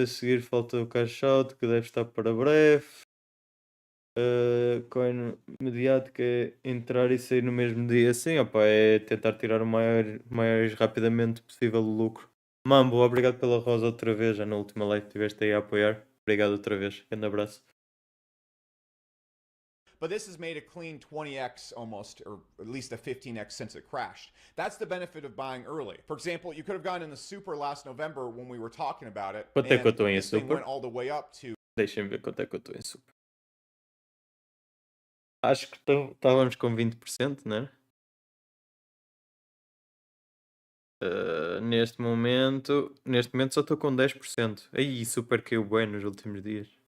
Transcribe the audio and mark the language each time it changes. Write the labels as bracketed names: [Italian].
[Portuguese] A seguir falta o cash out, que deve estar para breve. Coin mediática é entrar e sair no mesmo dia. Sim, opa, é tentar tirar o mais rapidamente possível o lucro. Mambo, obrigado pela rosa outra vez. Já na última live estiveste aí a apoiar. Obrigado outra vez. Grande abraço. [English] But this has made a clean 20x almost, or at least a 15x since it crashed. That's the benefit of buying early. For example, you could have gone in the super last November when we were talking about it. [Portuguese] Quanto é que eu estou em [English] this thing [Portuguese] super? [English] went all the way up to... [Portuguese] Deixem-me ver quanto é que eu estou em super. Acho que estávamos com 20%, né? Neste momento só estou com 10%. Aí, super caiu bem nos últimos dias.